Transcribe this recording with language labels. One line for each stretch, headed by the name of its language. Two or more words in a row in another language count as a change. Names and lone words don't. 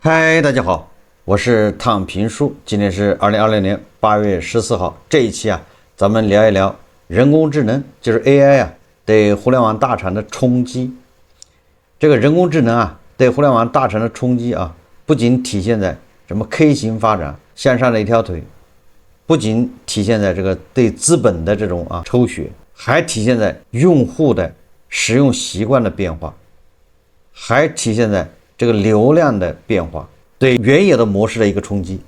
Chinese: 嗨，大家好，我是躺平叔，今天是2020年8月14号。這一期咱們聊一聊人工智能，就是 AI 對互聯網大廠的衝擊。這個人工智能對互聯網大廠的衝擊不僅體現在什麼 K 型發展向上的一條腿，不僅體現在這個對資本的這種抽血，還體現在用戶的使用習慣的變化，還體現在這個流量的變化，對原有的模式的一個衝擊。